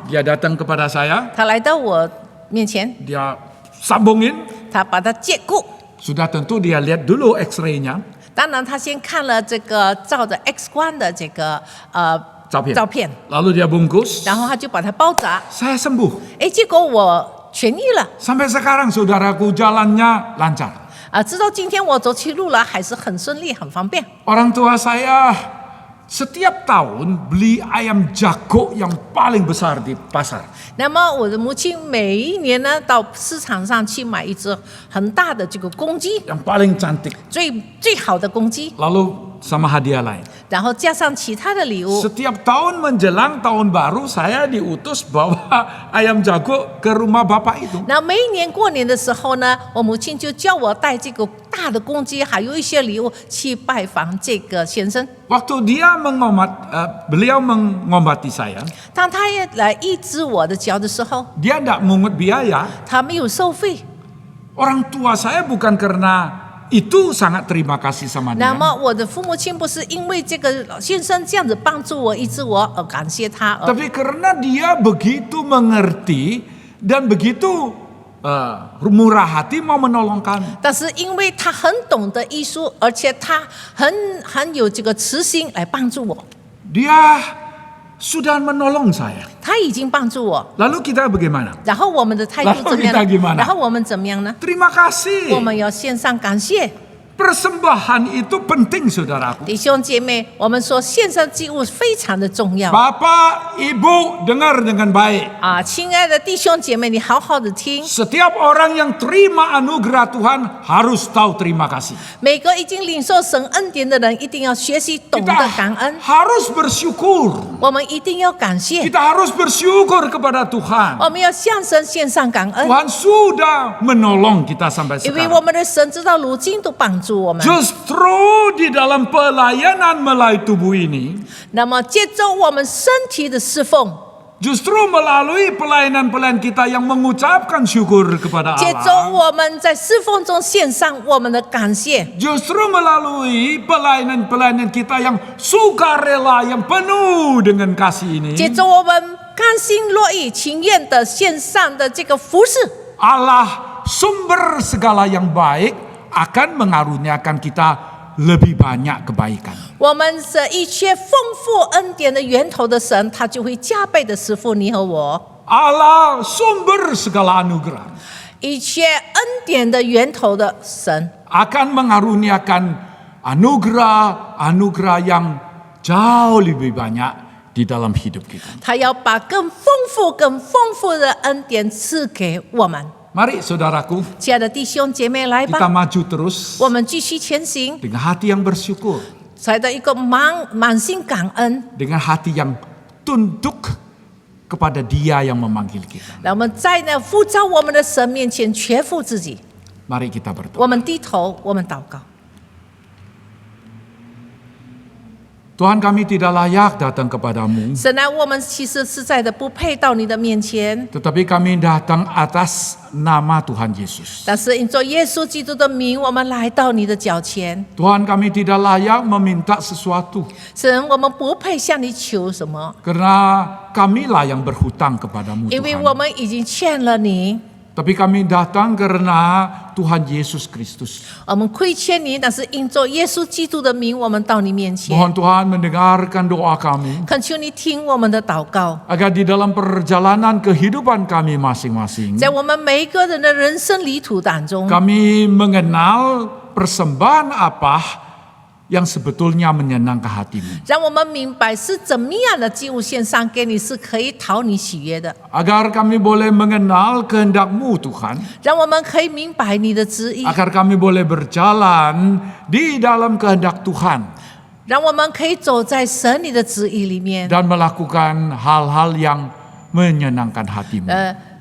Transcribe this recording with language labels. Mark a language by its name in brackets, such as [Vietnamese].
[Indonesian] Dia datang kepada saya. [Chinese] 他来到我面前， [Indonesian] Dia sambungin. [Chinese] 他把它借故。 [Indonesian] Sudah tentu dia lihat dulu X-ray-nya. [Chinese] 当然，他先看了这个照着 X 光的这个照片， [Indonesian] Lalu dia bungkus. [Chinese] 然后他就把它包扎。 [Indonesian] Saya sembuh. [Chinese] 哎，结果我痊愈了 [Indonesian] Sampai sekarang saudaraku jalannya lancar. [Chinese] 直到今天我走起路来还是很顺利，很方便。 [Indonesian] Orang tua saya setiap tahun beli ayam jago yang paling besar di pasar. [Chinese] 那么我的母亲每一年呢到市场上去买一只很大的这个公鸡， [Indonesian] Yang paling cantik. [Chinese] 最好的公鸡， [Indonesian] Lalu sama hadiah lain. [Chinese] 然后加上其他的礼物。 [Indonesian] Setiap tahun menjelang tahun baru saya diutus bawa ayam jago ke rumah bapak itu. [Chinese] 那每一年过年的时候呢，我母亲就叫我带这个大的公鸡，还有一些礼物去拜访这个先生。 [Indonesian] Waktu dia beliau mengobati saya, [Chinese] 当他也来医治我的脚的时候， [Indonesian] dia tidak mungut biaya. [Chinese] 他没有收费。 [Indonesian] Orang tua saya bukan karena itu sangat terima kasih sama [Chinese] 那 [Indonesian] dia. [Chinese] 么我的父母亲不是因为这个先生这样子帮助我、医治我而感谢他， [Indonesian] Tapi karena dia begitu mengerti dan begitu murah hati mau menolong kami. [Chinese] 但是因为他很懂得艺术，而且他很有这个慈心来帮助我， [Indonesian] Dia sudah menolong saya. [Chinese] 他已经帮助我。 [Indonesian] Lalu kita bagaimana? [Chinese] 然后我们的态度 [Indonesian] Lalu [Chinese] 怎么样 [Indonesian] kita gimana? [Chinese] 呢？然后我们怎么样呢？ [Indonesian] Terima [Chinese] 我 [Indonesian] kasih. [Chinese] 们要献上感谢。 [Indonesian] Persembahan itu penting saudaraku. [Chinese] 弟兄姐妹，我们说献上祭物非常的重要 [Indonesian] Bapak, Ibu dengar dengan baik. [Chinese] 啊！亲爱的弟兄姐妹，你好好的听， [Indonesian] Setiap orang yang terima anugerah Tuhan harus tahu terima kasih. [Chinese] 每个已经领受神恩典的人，一定要学习懂得 [Indonesian] Kita [Chinese] 感恩， [Indonesian] harus bersyukur. [Chinese] 我们一定要感谢， [Indonesian] Kita harus bersyukur kepada Tuhan. [Chinese] 我们要向神献上感恩， [Indonesian] Tuhan sudah menolong kita sampai [Chinese] 因为我 [Indonesian] sekarang. [Chinese] 们的神直到如今都帮助我们。 [Indonesian] Justru di dalam pelayanan melalui tubuh ini, [Chinese] 那么借着我们身体的侍奉， [Indonesian] justru melalui pelayanan-pelayanan kita yang mengucapkan syukur kepada [Chinese] 借着 [Indonesian] Allah, [Chinese] 我们在侍奉中献上我们的感谢， [Indonesian] justru melalui pelayanan-pelayanan kita yang sukarela, yang penuh dengan kasih ini, [Chinese] 借着我们甘心乐意、情愿的献上的这个服饰， [Indonesian] Allah sumber segala yang baik akan mengaruniakan kita lebih banyak kebaikan. [Chinese] 我们这一切丰富恩典的源头的神，他就会加倍的赐福你和我。 [Indonesian] Allah sumber segala anugerah [Chinese] 一切恩典的源头的神， [Indonesian] akan mengaruniakan anugerah yang jauh lebih banyak di dalam hidup kita. [Chinese] 他要把更丰富的恩典赐给我们。 [Indonesian] Mari saudaraku, [Chinese] 亲爱的弟兄姐妹，来 [Indonesian] kita [Chinese] 吧， [Indonesian] maju terus [Chinese] 我们继续前行， [Indonesian] dengan hati yang bersyukur, [Chinese] 怀着一个满心感恩。 [Indonesian] dengan hati yang tunduk kepada Dia yang memanggil kita. [Chinese] 让我们在那呼召我们的神面前全副自己， [Indonesian] Mari kita berdoa. [Chinese] 我们低头，我们祷告。 [Indonesian] Tuhan, kami tidak layak datang kepadamu, [Chinese] 神啊，我们其实实在的不配到你的面前， [Indonesian] tetapi kami datang atas nama Tuhan Yesus. [Chinese] 但是因着耶稣基督的名，我们来到你的脚前。 [Indonesian] Tuhan, kami tidak layak meminta sesuatu, [Chinese] 神，我们不配向你求什么， [Indonesian] karena kamilah yang berhutang kepadamu [Chinese] 因为 [Indonesian] Tuhan. [Chinese] 我们已经欠了你。 [Indonesian] Tapi kami datang karena Tuhan Yesus Kristus. [Chinese] 我们亏欠你，但是因着耶稣基督的名，我们到你面前。 [Indonesian] Mohon Tuhan mendengarkan doa kami, [Chinese] 恳求你听我们的祷告， [Indonesian] agar di dalam perjalanan kehidupan kami masing-masing, [Chinese] 在我们每一个人的人生旅途当中， [Indonesian] kami mengenal persembahan apa yang sebetulnya menyenangkan hatimu. [Chinese] 让我们明白是怎么样的祭物献上给你是可以讨你喜悦的， [Indonesian] Agar kami boleh mengenal kehendak-Mu Tuhan, [Chinese] 让我们可以明白你的旨意， [Indonesian] agar kami boleh berjalan di dalam kehendak Tuhan [Chinese] 让我们可以走在神你的旨意里面， [Indonesian] dan melakukan hal-hal yang menyenangkan hatimu.